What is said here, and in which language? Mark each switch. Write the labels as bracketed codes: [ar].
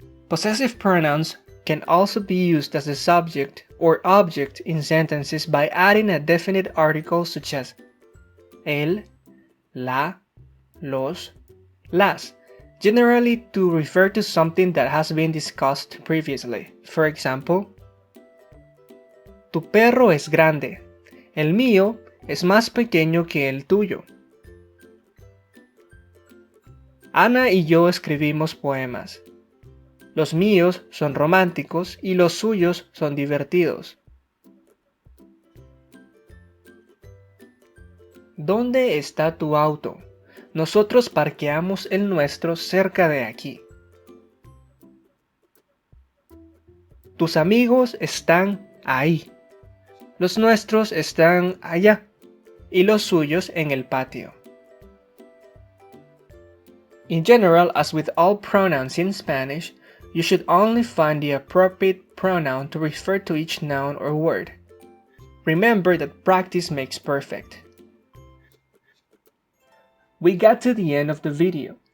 [en] Possessive pronouns can also be used as a subject or object in sentences by adding a definite article such as el, la, los, las, generally to refer to something that has been discussed previously. For example, [es] tu perro es grande. El mío es más pequeño que el tuyo. Ana y yo escribimos poemas. Los míos son románticos y los suyos son divertidos. ¿Dónde está tu auto? Nosotros parqueamos el nuestro cerca de aquí. Tus amigos están ahí. Los nuestros están allá y los suyos en el patio. [en] In general, as with all pronouns in Spanish, you should only find the appropriate pronoun to refer to each noun or word. Remember that practice makes perfect. We got to the end of the video.